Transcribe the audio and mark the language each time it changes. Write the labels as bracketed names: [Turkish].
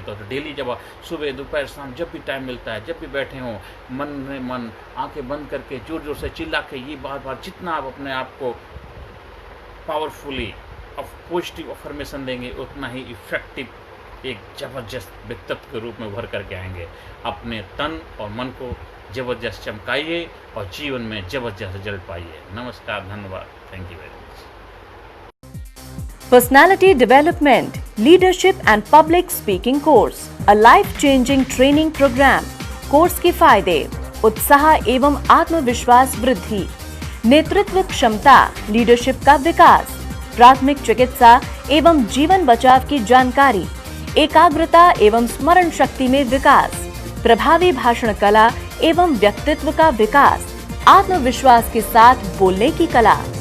[Hindi] तो डेली जब सुबह दोपहर शाम जब भी टाइम मिलता है, जब भी बैठे हों, मन में मन आंखें बंद करके जोर जोर से चिल्ला के ये बार बार जितना आप अपने आप को पावरफुली पॉजिटिव अफर्मेशन देंगे उतना ही इफ़ेक्टिव एक ज़बरदस्त व्यक्तित्व के रूप में उभर करके आएंगे। अपने तन और मन को ज़बरदस्त चमकाइए और जीवन में ज़बरदस्त रिजल्ट पाइए। नमस्कार, धन्यवाद, [English] Thank you very much. Personality Development, Leadership and Public Speaking Course, a life-changing training program. [Hindi] Course के फायदे: उत्साह एवं आत्मविश्वास वृद्धि, नेतृत्व क्षमता, लीडरशिप का विकास, प्राथमिक चिकित्सा एवं जीवन बचाव की जानकारी, एकाग्रता एवं स्मरण शक्ति में विकास, प्रभावी भाषण कला एवं व्यक्तित्व का विकास, आत्मविश्वास के साथ बोलने की कला,